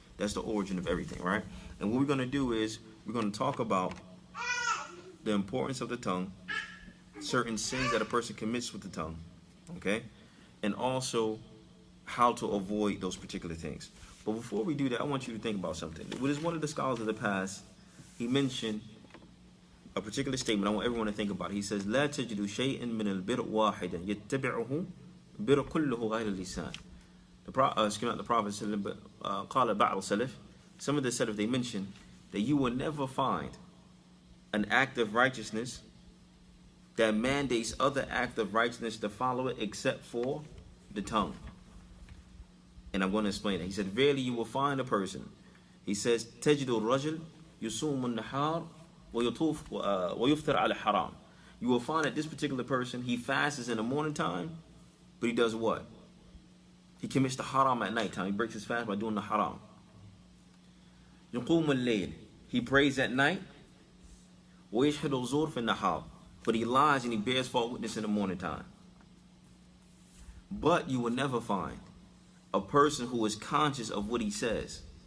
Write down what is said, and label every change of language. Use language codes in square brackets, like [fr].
[en] That's the origin of everything, right? And what we're going to do is we're going to talk about the importance of the tongue, certain sins that a person commits with the tongue, okay? And also how to avoid those particular things. But before we do that, I want you to think about something. What is one of the scholars of the past, he mentioned a particular statement. I want everyone to think about it. He says, [ar] لا تجد شيئا من البر واحدا يتبعه بر كله غير اللسان. [en] The Prophet said, [ar] قال بعض السلف. [en] Some of the Salaf, they mentioned that you will never find an act of righteousness that mandates other act of righteousness to follow it except for the tongue. And I'm going to explain it. He said, verily you will find a person. He says, [ar] تجد الرجل يصوم النهار ويفطر على حرام. [en] You will find that this particular person, he fasts in the morning time, but he does what? He commits the haram at night time. He breaks his fast by doing the haram. [ar] يقوم الليل. [en] He prays at night. [ar] ويشهد الزور في النهار. [en] But he lies and he bears false witness in the morning time. But you will never find a person who is conscious of what he says.